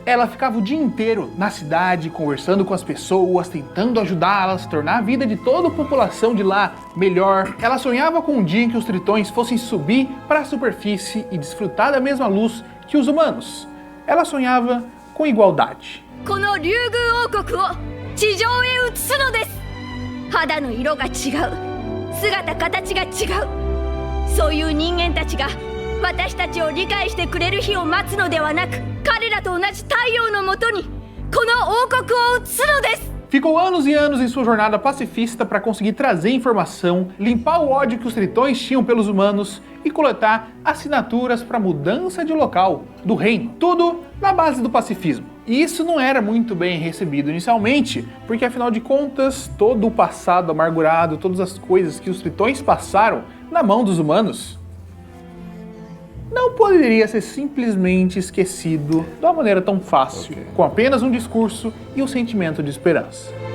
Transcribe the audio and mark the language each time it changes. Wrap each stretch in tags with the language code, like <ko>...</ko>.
<pt>Ela ficava o dia inteiro na cidade, conversando com as pessoas, tentando ajudá-las, tornar a vida de toda a população de lá melhor. Ela sonhava com um dia em que os tritões fossem subir para a superfície e desfrutar da mesma luz que os humanos. Ela sonhava com igualdade.</pt> <ja>この竜宮王国を地上へ移すのです。肌の色が違う、姿形が違う、そういう人間たちが私たちを理解してくれる日を待つのではなく、彼らと同じ太陽のもとにこの王国を移すのです。</ja> <pt>Ficou anos e anos em sua jornada pacifista para conseguir trazer informação, limpar o ódio que os tritões tinham pelos humanos e coletar assinaturas para mudança de local do reino. Tudo na base do pacifismo. E isso não era muito bem recebido inicialmente, porque afinal de contas, todo o passado amargurado, todas as coisas que os tritões passaram na mão dos humanos, não poderia ser simplesmente esquecido de uma maneira tão fácil, com apenas um discurso e um sentimento de esperança.</pt>